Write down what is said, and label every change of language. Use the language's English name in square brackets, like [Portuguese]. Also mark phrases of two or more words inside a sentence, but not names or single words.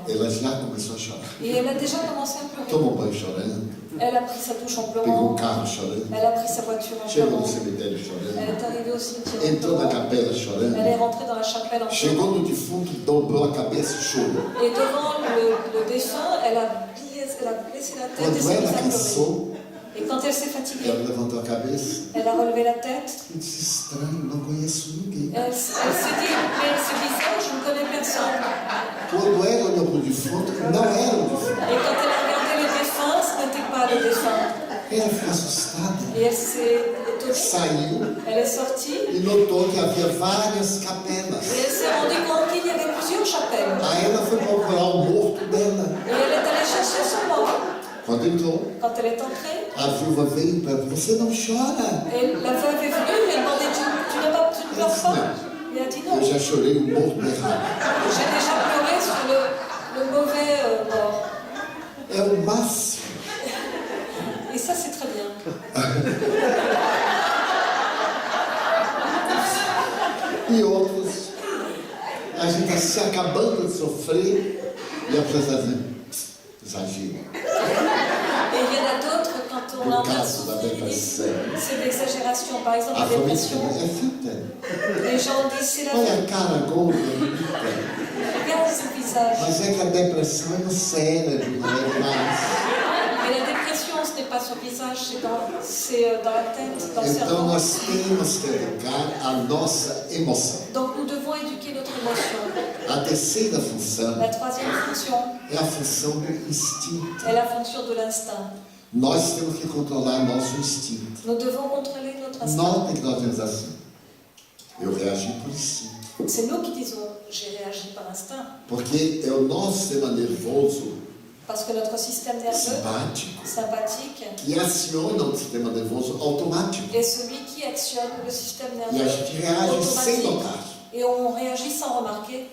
[Portuguese] Ela já começou a chorar. [French] Et elle a déjà commencé à pleurer. [Portuguese] Tomou banho chorando, [French] Elle a pris sa douche en [Portuguese] pegou [French] pleurant, [Portuguese] o carro chorando, [French] elle a pris sa voiture en [Portuguese] chegou [French] pleurant, [Portuguese] no cemitério [French] elle [Portuguese] chorando, [French] est arrivée au cimetière en [Portuguese] entrou na [French] pleurant, [Portuguese] capela chorando, [French] elle est rentrée dans la chapelle en [Portuguese] chegou [French] pleurant. [Portuguese] no defunto, dobrou a cabeça e chorou. [French] Et devant le défunt, elle a baissé la tête et [Portuguese] Quando [French] s'est mise [Portuguese] ela [French] à pleurer. [Portuguese] cansou, [French] Et quand elle s'est fatiguée, [Portuguese] ela levantou a cabeça [French] elle a relevé la tête. [Portuguese] e disse: estranho, não conheço ninguém. [French] Elle s'est dit, mais ce visage, je ne connais personne. [Portuguese] Quando ela olhou para o defunto, não era o defunto. [French] Et quand elle a regardé le défunt, ce n'était pas le défunt. [Portuguese] Ela ficou assustada, [French] Et elle s'est étonnée. [Portuguese] saiu [French] Elle est sortie [Portuguese] e notou que havia várias capelas. [French] et elle s'est rendue compte qu'il y avait plusieurs chapelles. [Portuguese] Aí ela foi procurar o morto dela. [French] Et elle est allée chercher son mort. [Portuguese] Quando entrou, [French] Quand elle est entrée, [Portuguese] a viúva veio para ela: você não chora? [French] et la veuve est venue lui a demandé tu ne pleures pas? Il a dit non. [Portuguese] Eu já chorei o morto errado. [French] J'ai déjà pleuré sur le mauvais mort. [Portuguese] É o máximo. [French] Et ça, c'est très bien. [Portuguese] E outros, a gente está se acabando de sofrer e a pessoa está dizendo: exagero. [French] Et il y en a d'autres, quand on est en train de [Portuguese] caso da [French] souffrir, ils disent [Portuguese] depressão. [French] c'est l'exagération. Par exemple, [Portuguese] A [French] la [Portuguese] família [French] dépression, [Portuguese] é fita. [French] les gens disent c'est la [Portuguese] Olha [French] vie. [Portuguese] a cara gorda, bonita. [French] Regarde ce visage. [Portuguese] Mas é que a depressão é no cérebro, não é mais. [French] Mais la dépression, ce n'est pas sur le visage, c'est dans la tête, dans le [Portuguese] Então [French] cerveau. [Portuguese] nós temos que educar a nossa emoção. [French] Donc nous devons éduquer notre émotion. [Portuguese] A terceira função [French] La troisième fonction [Portuguese] é a função do instinto. [French] est la fonction de l'instinct. [Portuguese] Nós temos que controlar nosso instinto. [French] Nous devons contrôler notre instinct. [Portuguese] Notem que nós temos assim: eu reagi por instinto. [French] C'est nous qui disons j'ai réagi par instinct. [Portuguese] Porque é o nosso sistema nervoso [French] Parce que notre système nerveux [Portuguese] simpático [French] sympathique [Portuguese] que aciona o sistema nervoso automático. [French] est celui qui actionne le système [Portuguese] E a [French] nerveux [Portuguese] gente reage sem [French] automatique. [Portuguese] notar. [French] Et on réagit sans remarquer.